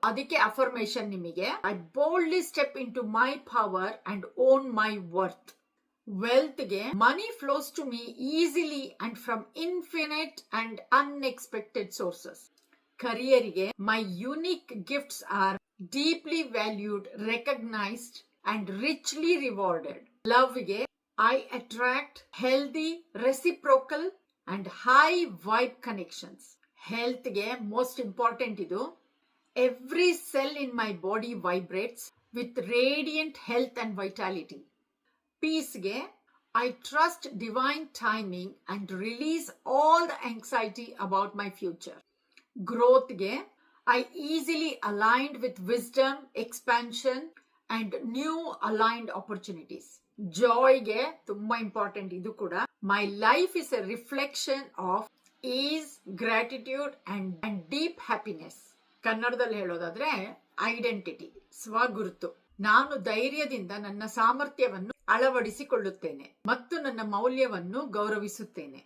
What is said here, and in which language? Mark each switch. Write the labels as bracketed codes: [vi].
[kn] ಅದಕ್ಕೆ ಅಫರ್ಮೇಶನ್ ನಿಮಗೆ, [en] I boldly step into my power and own my worth. Wealth ಗೆ, money flows to me easily and from infinite and unexpected sources. ಕರಿಯರಿಗೆ, my unique gifts are deeply valued, recognised and richly rewarded. Love ಗೆ, I attract healthy, reciprocal and high vibe connections. Health ge, most important idu, every cell in my body vibrates with radiant health and vitality. Peace ge, I trust divine timing and release all the anxiety about my future. Growth ge, I easily aligned with wisdom, expansion and new aligned opportunities. [kn] ಜಾಯ್ಗೆ ತುಂಬಾ important ಇದು ಕೂಡ. [en] My life is a reflection of ease, gratitude and deep happiness. [kn] ಕನ್ನಡದಲ್ಲಿ ಹೇಳೋದಾದ್ರೆ identity, ಸ್ವಗುರುತು. ನಾನು ಧೈರ್ಯದಿಂದ ನನ್ನ ಸಾಮರ್ಥ್ಯವನ್ನು ಅಳವಡಿಸಿಕೊಳ್ಳುತ್ತೇನೆ ಮತ್ತು ನನ್ನ ಮೌಲ್ಯವನ್ನು ಗೌರವಿಸುತ್ತೇನೆ.